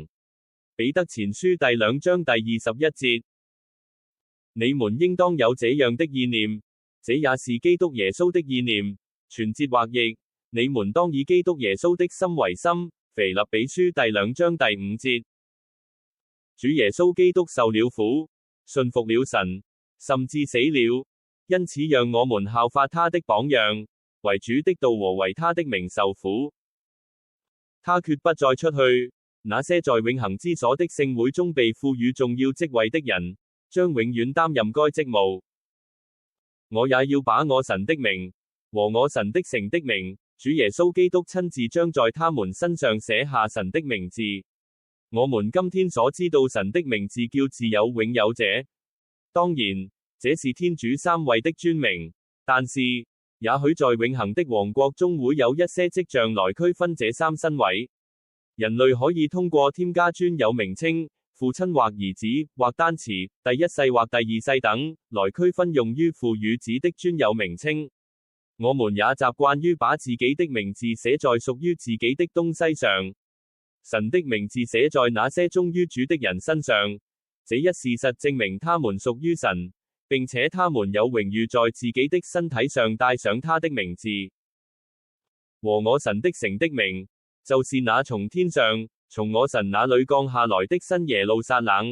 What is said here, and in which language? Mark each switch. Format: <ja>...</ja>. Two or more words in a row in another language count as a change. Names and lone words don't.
<zh>彼得前書第2章第21節。你們應當有這樣的意念，這也是基督耶穌的意念。全節或譯，你們當以基督耶穌的心為心。腓立比書第2章第5節。主耶穌基督受了苦，順服了神，甚至死了，因此讓我們效法他的榜樣，為主的道和為他的名受苦。他決不再出去。那些在永恆之所的聖會中被賦予重要職位的人，將永遠擔任該職務。我也要把我神的名和我神的城的名，主耶穌基督親自將在他們身上寫下神的名字。我們今天所知道神的名字叫自有永有者，當然，這是天主三位的尊名，但是，也許在永恆的王國中會有一些跡象來區分這三身位。人類可以通過添加專有名稱，父親或兒子，或單詞，第一世或第二世等，來區分用於父與子的專有名稱。我們也習慣於把自己的名字寫在屬於自己的東西上。神的名字寫在那些忠於主的人身上，這一事實證明他們屬於神，並且他們有榮譽在自己的身體上帶上他的名字。和我神的城的名，就是那從天上，從我神那裏降下來的新耶路撒冷。</zh>